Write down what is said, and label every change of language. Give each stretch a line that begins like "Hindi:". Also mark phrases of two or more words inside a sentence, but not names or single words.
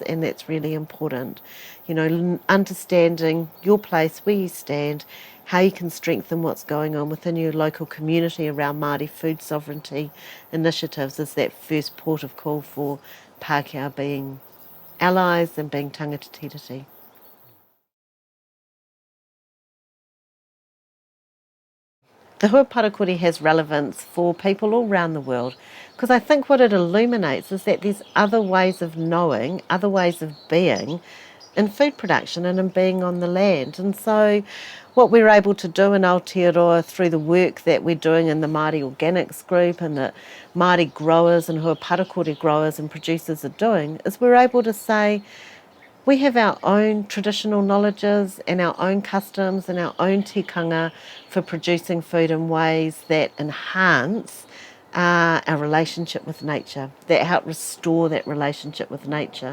English: And that's really important. You know, understanding your place, where you stand, how you can strengthen what's going on within your local community around Māori food sovereignty initiatives is that first port of call for Pākehā being allies and being
Māori: tangata tiriti.
English: The Hua Parakore has relevance for people all around the world because I think what it illuminates is that there's other ways of knowing, other ways of being in food production and in being on the land. And so what we're able to do in Aotearoa through the work that we're doing in the Māori Organics group and the Māori growers and Hua Parakore growers and producers are doing is we're able to say, we have our own traditional knowledges and our own customs and our own tikanga for producing food in ways that enhance our relationship with nature, that help restore that relationship with nature.